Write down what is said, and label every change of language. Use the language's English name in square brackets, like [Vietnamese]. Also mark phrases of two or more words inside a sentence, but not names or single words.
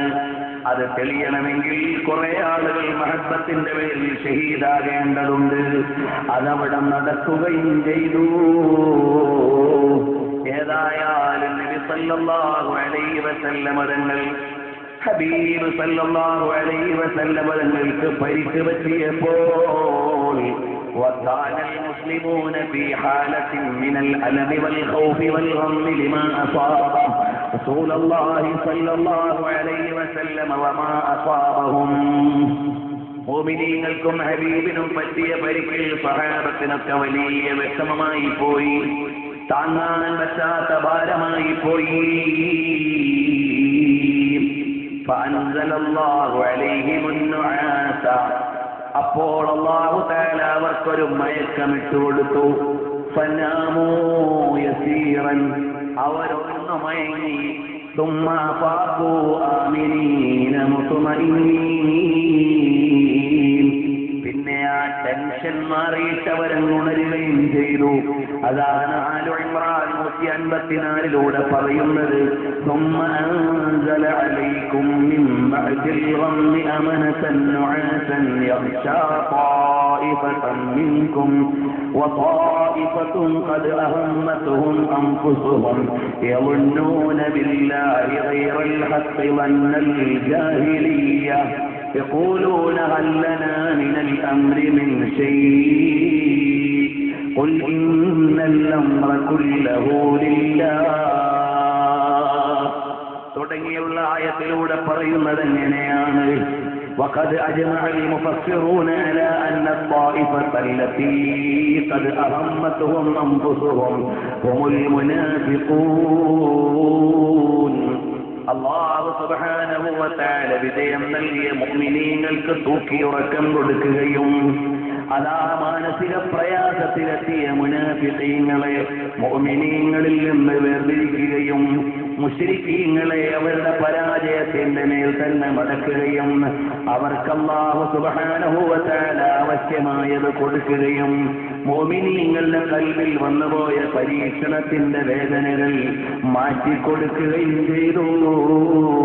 [Malayalam] അത് തെളിയണമെങ്കിൽ കുറെ ആളുകൾ മഹബ്ബത്തിന്റെ പേരിൽ ഷഹീദാകേണ്ടതുണ്ട്. അതവിടെ നടക്കുകയും ചെയ്തു. ഏതായാലും നബി [Arabic] صلى الله عليه وسلم [Malayalam] തങ്ങൾ ഹബീബ് [Arabic] صلى الله عليه وسلم [Malayalam] തങ്ങൾക്ക് പരിക്ക് പറ്റിയപ്പോൾ [Arabic] وكان المسلمون في حالة من الألم والخوف والغم لما أصاب رسول الله صلى الله عليه وسلم وما أصابهم. [Malayalam] മുഅ്മിനീങ്ങൾക്കും ഹബീബിനും പറ്റിയ പരിക്കിൽ സഹാബത്തിനൊക്കെ വലിയ വിഷമമായി പോയി, താങ്ങാൻ പറ്റാത്ത ഭാരമായി പോയി. [Arabic] فأنزل الله عليهم النعاس. [Malayalam] അപ്പോൾ [Arabic] الله تعالى [Malayalam] അവർക്കൊരു മയക്കമിട്ട് കൊടുത്തു. [Arabic] فناموا يسيرا, [Malayalam] അവരൊന്ന് മയങ്ങി. [Arabic] ثم أفاقوا آمنين مطمئنين. [Malayalam] പിന്നെ ആ ടെൻഷൻ മാറിയിട്ട് അവരങ്ങുണരുകയും ചെയ്തു. അതാണ് ആലു ഇമ്രാൻ 154 പറയുന്നത്. [Arabic] ثم أنزل عليكم من بعد الغم أمنة نعاسا يغشى طائفة منكم وطائفة قد أهمتهم أنفسهم يظنون بالله غير الحق ظن الجاهلية يقولون هل لنا من الأمر من شيء قل إن الأمر كله لله. [Malayalam] തുടങ്ങിയുള്ള ആയത്തിലൂടെ പറയുന്നത് എങ്ങനെയാണ്? [Arabic] وقد أجمع المفسرون على أن الطائفة التي قد أهمتهم أنفسهم هم المنافقون. الله سبحانه وتعالى [Malayalam] വിജയം നൽകിയ മുഅ്മിനീങ്ങൾക്ക് തൂക്കിയുറക്കം കൊടുക്കുകയും അതാ മാനസിക പ്രയാസത്തിലെത്തിയ മുനാഫിഖീങ്ങളെ മുഅ്മിനീങ്ങളിൽ നിന്ന് വേർതിരിക്കുകയും മുശ്രിക്കീങ്ങളെ അവരുടെ പരാജയത്തിന്റെ മേൽ തന്നെ മടക്കുകയും അവർക്ക് [Arabic] الله سبحانه وتعالى [Malayalam] ആവശ്യമായത് കൊടുക്കുകയും മുഅ്മിനീങ്ങളുടെ ഖൽബിൽ വന്നുപോയ പരീക്ഷണത്തിന്റെ വേദനകൾ മാറ്റിക്കൊടുക്കുകയും ചെയ്തു.